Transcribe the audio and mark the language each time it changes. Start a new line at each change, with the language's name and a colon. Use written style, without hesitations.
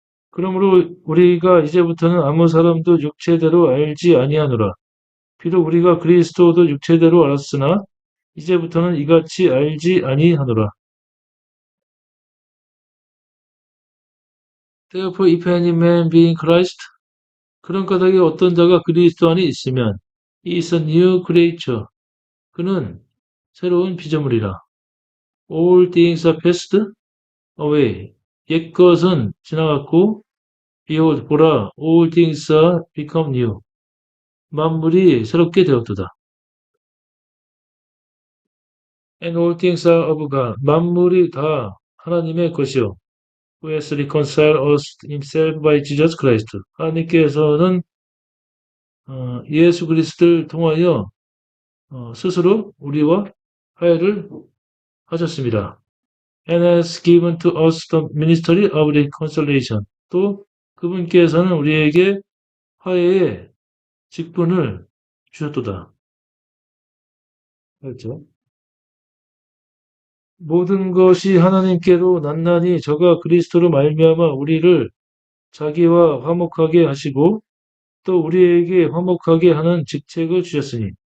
Korean: 그러므로 우리가 이제부터는 아무 사람도 육체대로 알지 아니하노라. 비록 우리가 그리스도도 육체대로 알았으나 이제부터는 이같이 알지 아니하노라.
English: Therefore if any man be in Christ,
Korean: 그런 까닭에 어떤 자가 그리스도 안에 있으면
English: he is a new creature.
Korean: 그는 새로운 피조물이라.
English: All things are passed away.
Korean: 옛 것은 지나갔고,
English: behold,
Korean: 보라,
English: all things are become new.
Korean: 만물이 새롭게 되었도다.
English: And all things are of God.
Korean: 만물이 다 하나님의 것이요.
English: Who has reconciled us himself by Jesus Christ.
Korean: 하나님께서는 예수 그리스도를 통하여 스스로 우리와 화해를 하셨습니다.
English: And has given to us the ministry of reconciliation.
Korean: 또 그분께서는 우리에게 화해의 직분을 주셨도다. 그렇죠? 모든 것이 하나님께로 났나니 저가 그리스도로 말미암아 우리를 자기와 화목하게 하시고 또 우리에게 화목하게 하는 직책을 주셨으니